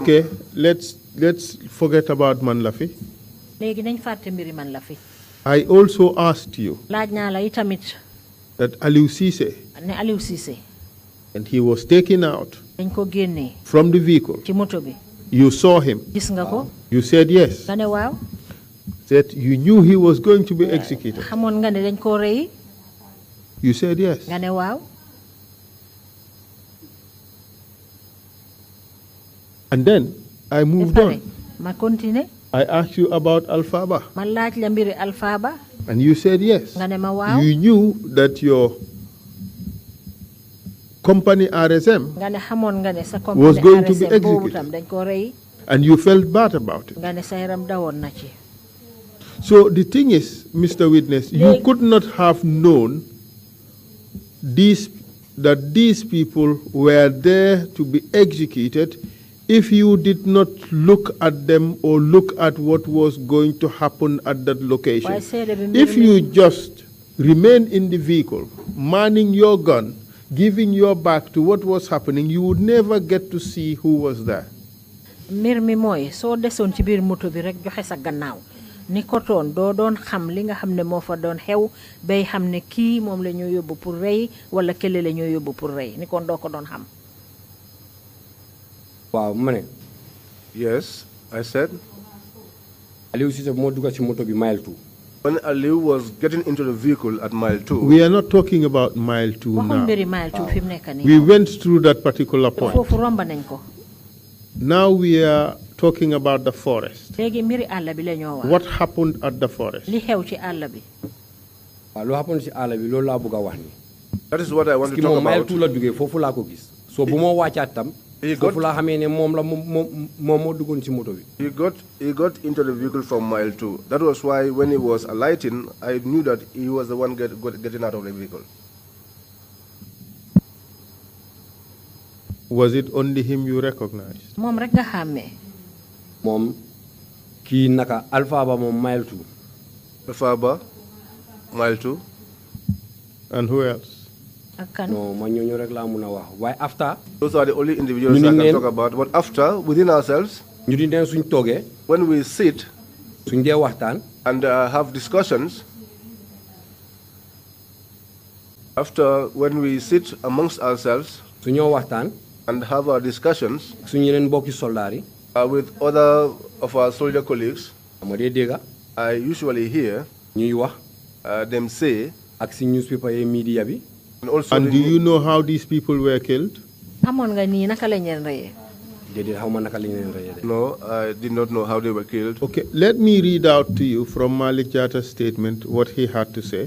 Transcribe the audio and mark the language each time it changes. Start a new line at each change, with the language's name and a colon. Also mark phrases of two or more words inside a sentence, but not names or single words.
English: Okay, let's forget about Manlafi.
Wolof: léegi nañ fàtte mbiri man la fi.
English: I also asked you
Wolof: laaj naa la itamit
English: that Aliou Cissé,
Wolof: ne Aliou Cissé
English: and he was taken out
Wolof: dañ ko génnee
English: from the vehicle.
Wolof: ci moto bi.
English: You saw him.
Wolof: gis nga ko.
English: You said yes.
Wolof: nga ne waaw.
English: That you knew he was going to be executed.
Wolof: xamoon nga ne dañ koo rey.
English: You said yes.
Wolof: nga ne waaw.
English: And then I moved on.
Wolof: ma continuer.
English: I asked you about Alfaba.
Wolof: ma laaj la mbiri Alfaba.
English: And you said yes.
Wolof: nga ne ma waaw.
English: You knew that your company RSM
Wolof: nga ne xamoon nga ne sa
English: was
Wolof: compagnie
English: going to be
Wolof: RSM boobu
English: executed.
Wolof: tam dañ koo rey.
English: And you felt bad about it.
Wolof: nga ne sa yaram dawoon na ci.
English: So the thing is, Mr. Witness, you could not have known that these people were there to be executed if you did not look at them or look at what was going to happen at that location. If you just remain in the vehicle, manning your gun, giving your back to what was happening, you would never get to see who was there.
Wolof: mbir mi mooy soo desoon ci biir moto bi rek joxe sa gannaaw ni ko toon doo doon xam li nga xam ne moo fa doon xew bay xam ne kii moom la ñoo yóbbu pour rey wala kële la ñoo yóbbu pour rey ni kon doo ko doon xam. waaw ma ne.
English: Yes, I said.
Wolof: Aliou Cissé moo dugg ci moto bi mile 2.
English: When Aliou was getting into the vehicle at mile 2. We are not talking about mile 2
Wolof: waxuñ
English: now.
Wolof: mbiri mile 2 fi mu nekk nii.
English: We went through that particular point.
Wolof: foofu romba nañ ko.
English: Now we are talking about the forest.
Wolof: léegi mbiri àll bi la ñoo wax.
English: What happened at the forest?
Wolof: li xew ci àll bi. waaw lu happened ci àll bi loolu laa bëgg a wax ni.
English: That is what I want to talk
Wolof: mile
English: about.
Wolof: 2 la duggee foofu laa ko gis. so bu ma wàccaat tam. foofu laa xamee ne moom moo duggoon ci moto bi.
English: He got into the vehicle from mile 2. That was why when he was alighting, I knew that he was the one getting out of the vehicle. Was it only him you recognized?
Wolof: moom rek nga xàmmee. moom kii naka Alfaba moom mile 2.
English: Alfaba, mile 2. And who else?
Wolof: ak kan. non ma ñooñu rek laa mun a wax waaye after.
English: Those are the only individuals I can talk about. But after, within ourselves,
Wolof: ñu di neen suñ toogee.
English: when we sit
Wolof: suñ dee waxtaan.
English: and have discussions, after when we sit amongst ourselves
Wolof: suñoo waxtaan.
English: and have our discussions
Wolof: suñu yeneen mbokki soldaar yi.
English: with other of our soldier colleagues,
Wolof: ma dee dégga.
English: I usually hear
Wolof: ñuy wax.
English: them say,
Wolof: ak si newspaper yi media bi.
English: And do you know how these people were killed?
Wolof: xamoon nga nii naka lañ leen reyee. déedéet xaw ma naka lañ leen reyee de.
English: No, I did not know how they were killed. Okay, let me read out to you from Malik Jatta's statement what he had to say.